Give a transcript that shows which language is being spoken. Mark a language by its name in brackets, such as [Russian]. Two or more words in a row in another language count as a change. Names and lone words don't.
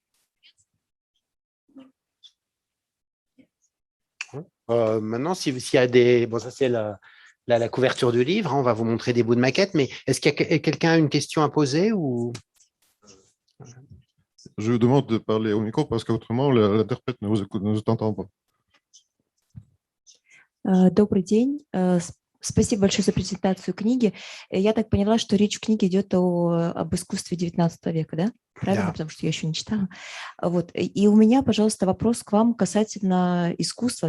[French] Maintenant, s'il y a des… Bon, ça c'est la couverture du livre, hein, on va vous montrer des bouts de maquette, mais est-ce qu'il y a quelqu'un a une question à poser ou… Je vous demande de parler au micro parce qu'autrement, l'interprète ne vous entend pas. [Russian] Добрый день. Спасибо большое за презентацию книги. Я так поняла, что речь в книге идет об искусстве XIX века, да? Правильно? Да. Потому что я еще не читала. Вот. И у меня, пожалуйста, вопрос к вам касательно искусства.